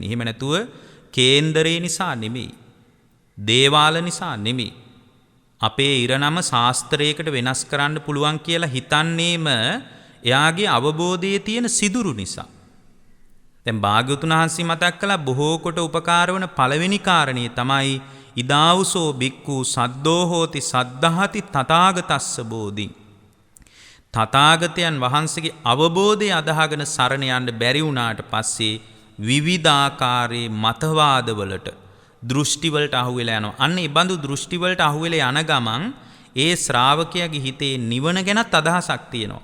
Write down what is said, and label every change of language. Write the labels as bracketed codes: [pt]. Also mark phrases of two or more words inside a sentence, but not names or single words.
[si] එහෙම නැතුව කේන්දරේ නිසා නෙමෙයි. දේවාල නිසා නෙමෙයි. අපේ ඉරණම ශාස්ත්‍රයකට වෙනස් කරන්න පුළුවන් කියලා හිතන්නේම එයාගේ අවබෝධයේ තියෙන සිදුරු නිසා. දැන් භාග්‍යවතුන් වහන්සේ මතක් කළා බොහෝ කොට උපකාර වන පළවෙනි කාරණේ තමයි [pi] ඉදාවුසෝ බික්ඛු සද්දෝ හෝති සද්ධාති තථාගතස්ස බෝධි. [si] තථාගතයන් වහන්සේගේ අවබෝධය අදහගෙන සරණ යන්න බැරි වුණාට පස්සේ විවිධාකාරයේ මතවාදවලට දෘෂ්ටිවලට අහු වෙලා යනවා. අන්න ඒ බඳු දෘෂ්ටිවලට අහු වෙලා යන ගමන් ඒ ශ්‍රාවකයාගේ හිතේ නිවන ගැනත් අදහසක් තියෙනවා.